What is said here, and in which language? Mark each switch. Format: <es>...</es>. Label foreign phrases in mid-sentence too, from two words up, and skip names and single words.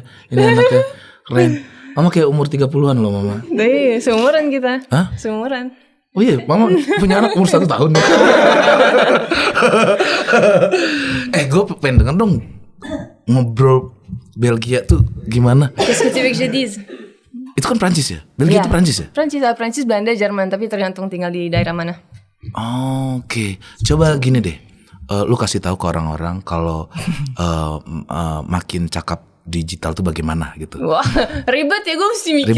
<id>Ini anaknya keren. Mama kayak umur 30-an loh mama. Iya, seumuran kita. Hah? Seumuran. Oh iya, mama punya anak umur 1 tahun. Gue pengen denger dong ngobrol Belgia tuh gimana?</id> <fr>Qu'est-ce que tu veux que je dise?</fr> <id>Itu kan Prancis ya? Belgia itu Prancis ya? Prancis, Belanda, Jerman. Tapi tergantung tinggal di daerah mana. Oke, coba gini deh. Lu kasih tahu ke orang-orang kalau makin cakap digital tuh bagaimana gitu. Wah, ribet ya, gue mesti mikir</id>